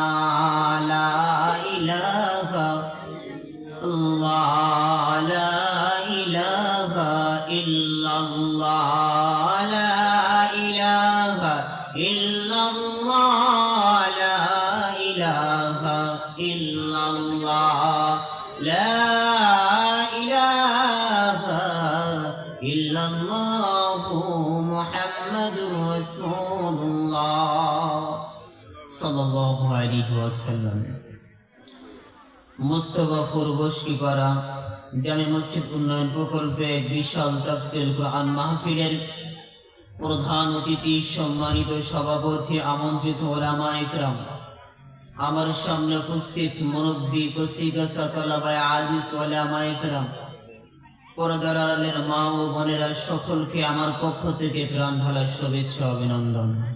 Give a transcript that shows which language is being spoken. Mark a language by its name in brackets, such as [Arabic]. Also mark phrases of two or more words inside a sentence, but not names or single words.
[Arabic] لا الہ اللہ، لا الہ الا اللہ، لا الہ الا اللہ، لا الہ الا اللہ، لا الہ الا اللہ محمد رسول اللہ صلی اللہ علیہ وسلم. [Bangla] মুস্তাফাপুর বস্তিপাড়া জামে মসজিদ উন্নয়ন প্রকল্পে এক বিশাল তাফসীর কোরআন মাহফিলের প্রধান অতিথি, সম্মানিত সভাপতি, আমন্ত্রিত উলামা ইকরাম, আমার সামনে উপস্থিত মুরব্বী, কচিকাঁচা, তলাবায়ে আজিজ উলামা ইকরাম, পর্দার আড়ালের মা ও বোনেরা, সকলকে আমার পক্ষ থেকে প্রাণ ঢালা শুভেচ্ছা অভিনন্দন।